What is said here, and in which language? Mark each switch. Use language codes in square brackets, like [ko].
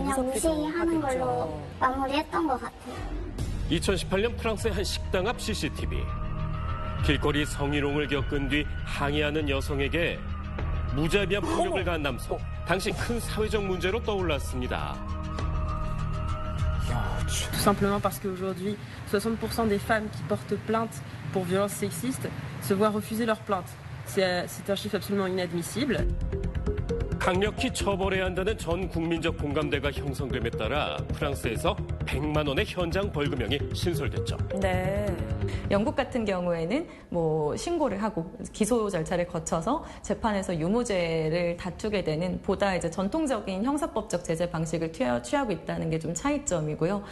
[ko] 그냥 무시하는 걸로 마무리했던 것 같아요. 2018년 프랑스의 한 식당 앞 CCTV. 길거리 성희롱을 겪은 뒤 항의하는 여성에게 무자비한 폭력을 가한 남성. 당시 큰 사회적 문제로 떠올랐습니다. [fr] Tout simplement parce qu'aujourd'hui, 60% des femmes qui portent plainte pour violences sexistes se voient refuser leur plainte. C'est un chiffre absolument inadmissible. [ko] 강력히 처벌해야 한다는 전 국민적 공감대가 형성됨에 따라 프랑스에서 100만 원의 현장 벌금형이 신설됐죠. 네. 영국 같은 경우에는 뭐 신고를 하고 기소 절차를 거쳐서 재판에서 유무죄를 다투게 되는 보다 이제 전통적인 형사법적 제재 방식을 취하고 있다는 게 좀 차이점이고요.